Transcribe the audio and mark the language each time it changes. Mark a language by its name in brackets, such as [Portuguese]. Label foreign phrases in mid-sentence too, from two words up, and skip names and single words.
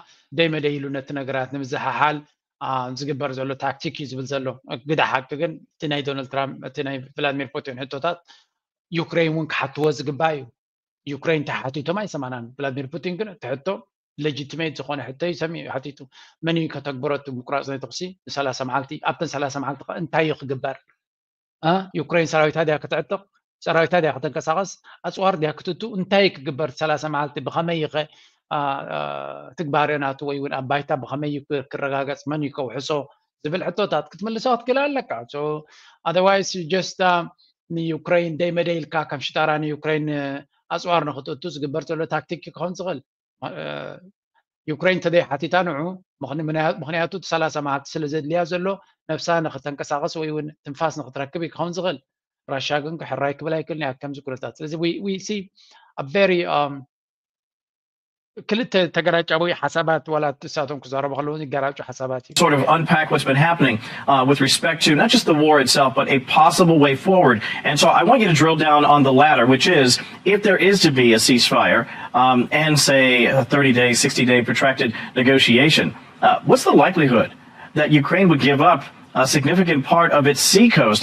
[Tigrinya] ደይመደይ ኢሉ ነቲ ነገራት ንምዝሓሓል ዝግበር ዘሎ ታክቲክ እዩ ዝብል ዘሎ ግዳ ሓቂ ግን እቲ ናይ ዶናልድ ትራምፕ እቲ ናይ ቭላድሚር ፑቲን ሕቶታት ዩክሬን እውን ክሓትዎ ዝግባእ እዩ ዩክሬን ተሓቲቶም ኣይሰማናን ቭላድሚር ፑቲን ግን እቲ ሕቶ legitimate ዝኾነ ሕቶ ይሰሚዑ ሓቲቱ መን እዩ ከተግብረቱ ምቁራፅ ናይ ተኽሲ ን30 መዓልቲ ኣብተን 30 መዓልቲ እንታይ እዩ ክግበር ዩክሬን ሰራዊታ ድያ ክትዕጥቕ ሰራዊታ ድያ ክትንቀሳቐስ ኣፅዋር ድያ ክትቱ እንታይ ክግበር 30 መዓልቲ ብኸመይ ኸ ትግባር ናቱ ወይ እውን ኣብ ባይታ ብኸመይ ክረጋገፅ መን እዩ ከውሕሶ ዝብል ሕቶታት ክትምልሶ ክትክእል ኣለካ [English] otherwise just [Tigrinya] ንዩክሬን ደይመደይ ኢልካ ከም ሽጣራ ንዩክሬን ኣፅዋር ንክትእቱ ዝግበር ዘሎ ታክቲክ ክኸውን ዝኽእል ዩክሬን ተደይ ሓቲታ ንዑ ምክንያቱ 30 መዓልቲ ስለ ዘድልያ ዘሎ ነፍሳ ንክተንቀሳቐስ ወይ እውን ትንፋስ ንክትረክብ ክኸውን ዝኽእል ራሽያ ግን ክሕራይ ክብል ኣይክእልን እያ ከምዚ ኩነታት ስለዚ [English] we see a very [Tigrinya] ክልተ ተገራጫዊ ሓሳባት ዋላ እሳቶም ክዛረቡ ከለዉ ይገራጩ ሓሳባት እዩ [English] sort of unpack what's been happening with respect to not just the war itself, but a possible way forward. And so I want you to drill down on the latter, which is if there is to be a ceasefire and say a 30-day, 60-day protracted negotiation, what's the likelihood that Ukraine would give up a significant part of its sea coast?